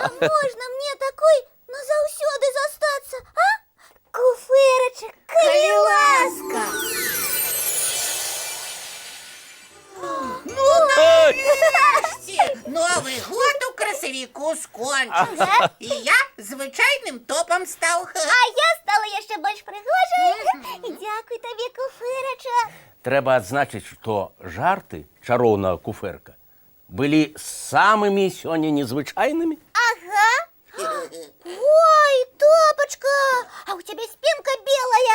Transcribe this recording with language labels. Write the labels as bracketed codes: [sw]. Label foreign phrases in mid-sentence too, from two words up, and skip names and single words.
[be] Можна мне такой назаўсёды застацца, а? Куфэрачак, калі ласка. [uk] Новий год у красавіку скончився. І я звичайним топом став. [be] А я стала яшчэ больш прыгожай. Дзякуй табе, куфырача. Трэба адзначыць, што жарты чароўнага куфэрка былі самымі сёння незвычайнымі. Ага. [ru] Ой, топочка, а у тебя спинка белая.